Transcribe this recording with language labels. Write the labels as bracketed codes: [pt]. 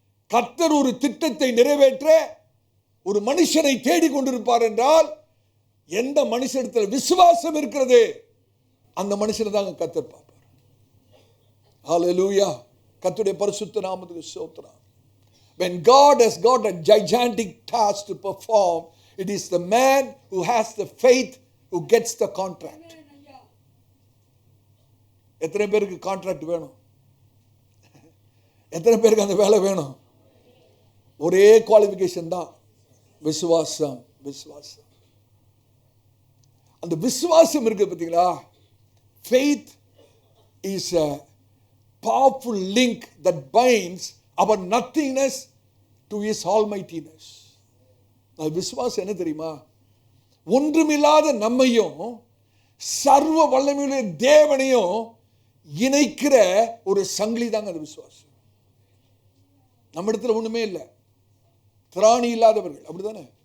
[ta] கர்த்தர் ஒரு திட்டத்தை நிறைவேற்ற ஒரு மனுஷனை தேடி கொண்டிருப்பார் என்றால் எந்த மனுஷனிடத்தில் விசுவாசம் இருக்கிறது அந்த மனுஷனை தான் கர்த்தர் பார்ப்பார். ஹல்லேலூயா. கர்த்தருடைய பரிசுத்த நாமத்துக்கு ஸ்தோத்திரம். [en] When God has got a gigantic task to perform, it is the man who has the faith who gets the contract. [ta] எத்தனை பேருக்கு கான்ட்ராக்ட் வேணும்? எத்தனை பேருக்கு அந்த வேலை வேணும்? ஒரே குவாலிஃபிகேஷன் தான், விசுவாசம். விசுவாசம். அந்த விசுவாசம் இருக்கு பார்த்தீங்களா? [en] Faith is a powerful link that binds our nothingness to his almightiness. [ta] விசுவாசம் என்ன தெரியுமா? ஒன்றுமில்லாத நம்மையும் சர்வ வல்லமையுள்ள தேவனையும் இணைக்கிற ஒரு சங்கிலி தாங்க அது விசுவாசம். நம்ம இடத்துல ஒண்ணுமே இல்லை, திராணி இல்லாதவர்கள், அப்படிதானே?